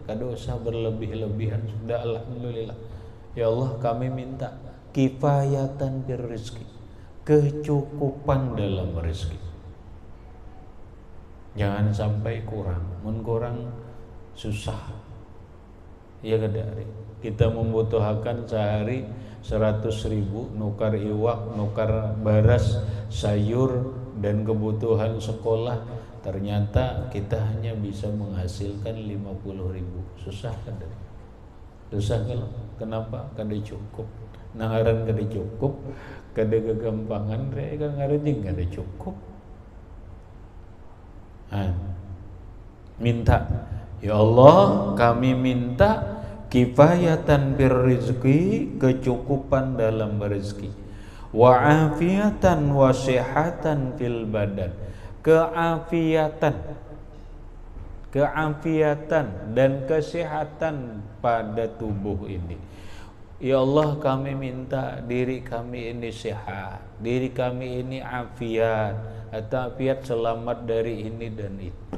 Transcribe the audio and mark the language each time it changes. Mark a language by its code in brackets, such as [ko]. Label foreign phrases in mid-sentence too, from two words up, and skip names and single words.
[id] Kada usah berlebih-lebihan, sudah alhamdulillah. Ya Allah, kami minta [ar] كفاية بالرزق, [id] kecukupan dalam rezeki. Jangan sampai kurang, kurang susah. Ya kada, kita membutuhkan sehari 100.000 [bjn] nukar iwak, nukar baras, [id] sayur dan kebutuhan sekolah, ternyata kita hanya bisa menghasilkan 50.000. [bjn] Susah kan? Susah kalau kenapa? Kada cukup. Nangaran kada cukup, kada kegampangan, kan ngaranjing kada cukup. [id] Minta, ya Allah, kami minta [ar] كفاية بالرزق, [id] kecukupan dalam rezeki, [ar] وعافية وصحة في البدن, [id] keafiatan dan kesehatan pada tubuh ini. Ya Allah, kami minta diri kami ini sehat, diri kami ini afiat, atau afiat selamat dari ini dan itu.